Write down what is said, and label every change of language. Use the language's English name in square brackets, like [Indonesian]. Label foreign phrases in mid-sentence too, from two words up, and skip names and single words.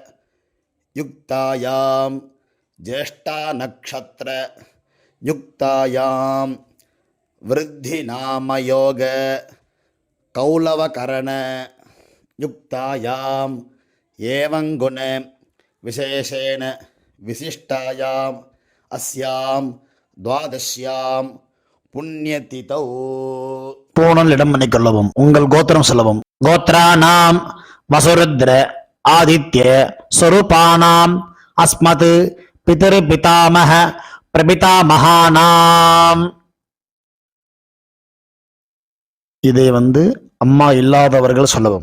[Sanskrit] युक्तायां ज्येष्ठा नक्षत्र युक्तायां वृद्धिनामयोग कौलवकरण युक्तायां एवं गुण विशेषेण विशिष्टायां अस्यां द्वादश्यां पुण्यतिथौ. [Tamil] பூணல் இடம் பண்ணிக்கொள்ளவும். உங்கள் கோத்திரம் சொல்லவும். [Sanskrit] गोत्राणाम् वसुरुद्र आदित्य स्वरूपाणाम् अस्मत् पितर् पितामह प्रपितामहानाम्. [Tamil] இதை அம்மா இல்லாதவர்கள் சொல்லவும்.